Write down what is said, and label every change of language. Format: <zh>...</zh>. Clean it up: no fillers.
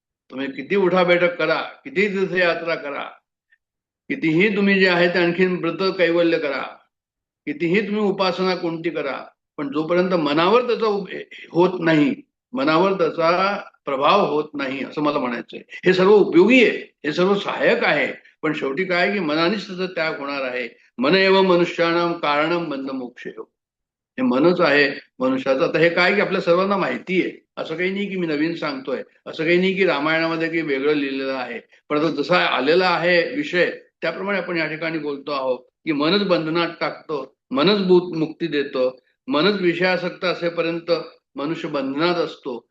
<mr>तुम्ही किती उठाबैठक करा, किती तीर्थयात्रा करा, कितीही तुम्ही जे आहे ते आणखीन व्रत कैवल्य करा, कितीही तुम्ही उपासना कोणती करा, पण जोपर्यंत मनावर त्याचा होत नाही, मनावर त्याचा प्रभाव होत नाही, असं मला म्हणायचंय. हे सर्व उपयोगी आहे, हे सर्व सहाय्यक आहे, पण शेवटी काय की मनानेच त्याचा त्याग होणार आहे.</mr> <sa>मन एव मनुष्याणाम कारणम बंध मोक्ष.</sa> <mr>हे मनच आहे मनुष्याचं. आता हे काय की आपल्या सर्वांना माहिती आहे, असं काही नाही की मी नवीन सांगतोय, असं काही नाही की रामायणामध्ये काही वेगळं लिहिलेलं आहे. पण जसा आलेला आहे विषय त्याप्रमाणे आपण या ठिकाणी बोलतो आहोत की मनच बंधनात टाकतं, मनच मुक्ती देतं. मनच विषयासक्त असेपर्यंत मनुष्य बंधनात असतो.</mr>